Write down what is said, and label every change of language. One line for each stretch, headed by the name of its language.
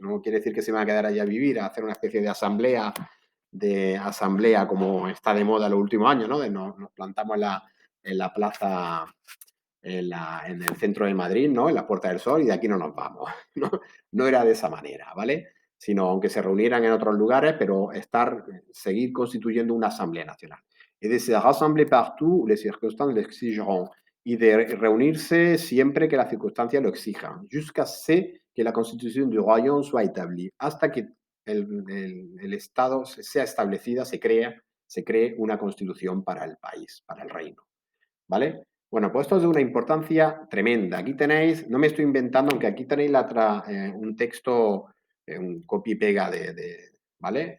Spanish: No quiere decir que se van a quedar allá a vivir, a hacer una especie de asamblea como está de moda los últimos años, ¿no? Nos plantamos en la plaza, en el centro de Madrid, ¿no? En la Puerta del Sol y de aquí no nos vamos. No, no era de esa manera, ¿vale? Sino aunque se reunieran en otros lugares, pero seguir constituyendo una Asamblea Nacional.
French: Et de se rassembler partout où les circonstances l'exigeront.
Spanish: Y de reunirse siempre que las circunstancias lo exijan,
French: jusqu'à ce que la constitución du royaume soit établie,
Spanish: hasta que el Estado sea establecida, se cree una constitución para el país, para el reino. ¿Vale? Bueno, pues esto es de una importancia tremenda. Aquí tenéis, no me estoy inventando, aunque aquí tenéis un texto, un copy y pega ¿vale?